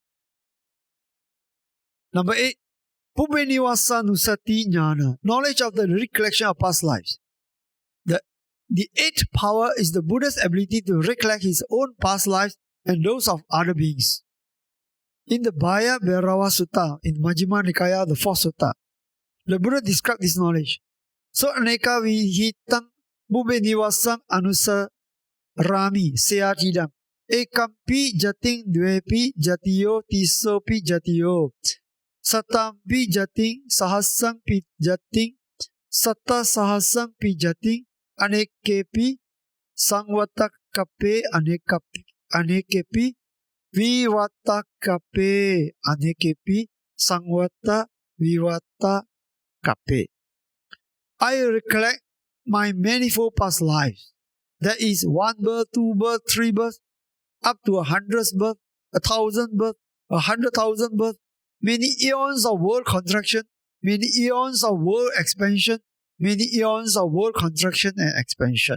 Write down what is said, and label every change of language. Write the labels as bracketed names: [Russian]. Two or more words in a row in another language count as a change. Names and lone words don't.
[English] Number 8, [Pali] Pubbeniwasa Nusati Jnana, [English] knowledge of the recollection of past lives. The 8th power is the Buddha's ability to recollect his own past lives and those of other beings. In the Bhaya Bhairava Sutta, in Majjhima Nikāya, the 4th Sutta, the Buddha described this knowledge. [Pali] So aneka vihitang Pubbeniwasam anusarami seyatidam ekampi jating dvepi jatiyo tisopi jatiyo satampi jating sahasam pi jating satta sahasam pi jating anekepi sangvatakape anekepi vivatakape anekepi sangvata vivatakape. [English] I recollect my manifold past lives. That is 1 birth, 2 birth, 3 births, up to 100th birth, 1,000 birth, 100,000 birth, many eons of world contraction, many eons of world expansion, many eons of world contraction and expansion.